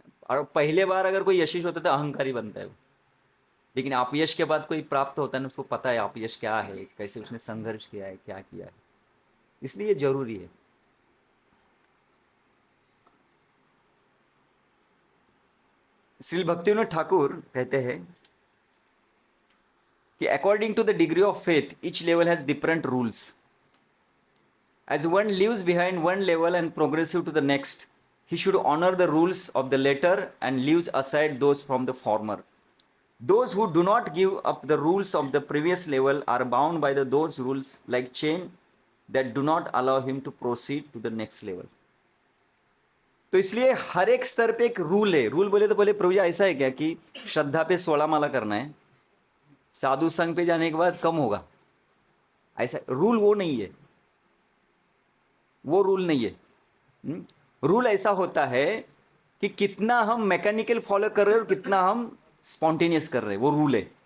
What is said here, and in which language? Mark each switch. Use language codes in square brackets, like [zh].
[hi] और पहले बार अगर कोई यशस्वी होता है तो अहंकारी बनता है वो। लेकिन अपयश के बाद कोई प्राप्त होता है ना, उसको पता है अपयश क्या है, कैसे उसने संघर्ष किया है, क्या किया है। इसलिए ये जरूरी है। श्री भक्तिविनोद ठाकुर कहते हैं कि [en] According to the degree of faith each level has different rules. As one leaves behind one level and progressive to the next, he should honor the rules of the latter and leaves aside those from the former. Those who do not give up the rules of the previous level are bound by those rules like chain that do not allow him to proceed to the next level. [hi] तो इसलिए हर एक स्तर पे एक rule है। Rule बोले तो बोले प्रभु जी ऐसा है क्या कि श्रद्धा पे 16 माला करना है, साधु संघ पे जाने के बाद कम होगा? ऐसा रूल वो नहीं है, वो रूल नहीं है। रूल ऐसा होता है कि कितना हम मैकेनिकल फॉलो कर रहे हैं और कितना हम स्पॉन्टेनियस कर रहे हैं, वो रूल है।